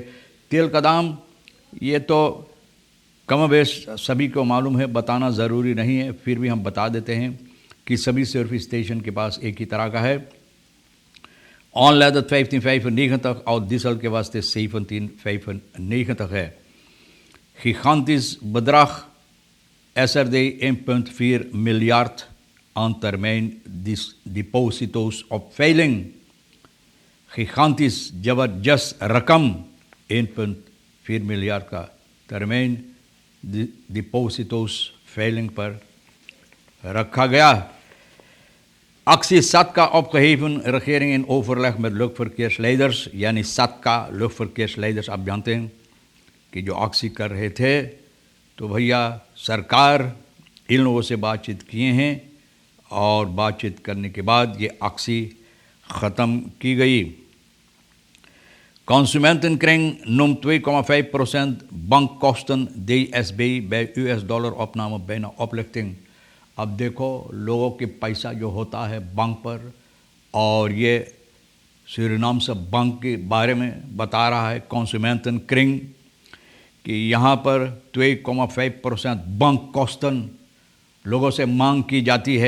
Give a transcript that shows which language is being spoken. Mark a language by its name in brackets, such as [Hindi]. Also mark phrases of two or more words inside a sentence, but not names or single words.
[Caribbean Hindustani] तेल का दाम ये तो कम बेश सभी को मालूम है, बताना ज़रूरी नहीं है, फिर भी हम बता देते हैं कि सभी सर्विस स्टेशन के पास एक ही तरह का है। ऑनलाइन 15,95 और डीजल के वास्ते 17,95 है। [Dutch] Gigantisch bedrag SRD 1,4 miljard aan termijn deposito's op veiling. [Caribbean Hindustani] Gigantisch जबरदस्त रकम 1,4 मिलियड का [Dutch] termijn deposito's veiling [Caribbean Hindustani] पर रखा गया। [Dutch] Actie SATCA opgeheven, regering in overleg met luchtverkeersleiders, यानी SATCA luchtverkeersleiders। [Caribbean Hindustani] आप जानते हैं कि जो एक्सी कर रहे थे तो भैया सरकार इन लोगों से बातचीत किए हैं और बातचीत करने के बाद ये एक्सी ख़त्म की गई। [Dutch] Consumentenkring noemt 2,5% bankkosten DSB bij US dollar opname bijna oplichting। [Caribbean Hindustani] अब देखो लोगों के पैसा जो होता है बैंक पर, और ये सूरीनाम से बैंक के बारे में बता रहा है Consumentenkring कि यहाँ पर 2,5% बैंक कॉस्टन लोगों से मांग की जाती है।